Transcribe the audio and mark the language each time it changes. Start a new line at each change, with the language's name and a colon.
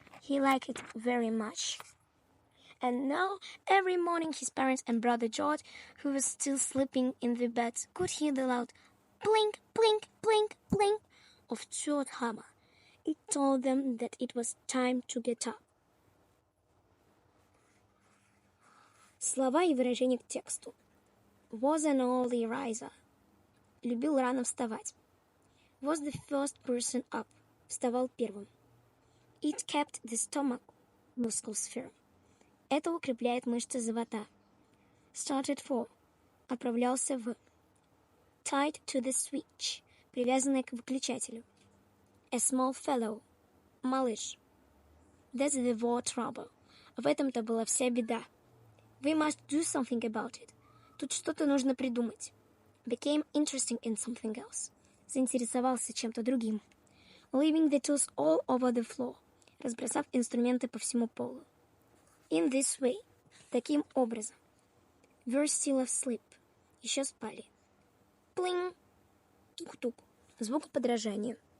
English: He liked it very much. And now, every morning his parents and brother George, who was still sleeping in the bed, could hear the loud blink, blink, blink, blink of Stuart's hammer. It told them that it was time to get up.
Russian: Слова и выражения к тексту. Was an early riser. Любил рано вставать. Was the first person up. Вставал первым.
English: It kept the stomach muscles firm.
Russian: Это укрепляет мышцы живота.
English: Started for.
Russian: Отправлялся в.
English: Tied to the switch.
Russian: Привязанный к выключателю.
English: A small fellow.
Russian: Малыш.
English: That's the word trouble.
Russian: В этом-то была вся беда.
English: We must do something about it.
Russian: Тут что-то нужно придумать.
English: Became interesting in something else.
Russian: Заинтересовался чем-то другим.
English: Leaving the tools all over the floor.
Russian: Разбросав инструменты по всему полу.
English: In this way.
Russian: Таким образом.
English: We're still asleep.
Russian: Еще спали. Pling. Тук-тук. Звук подражания.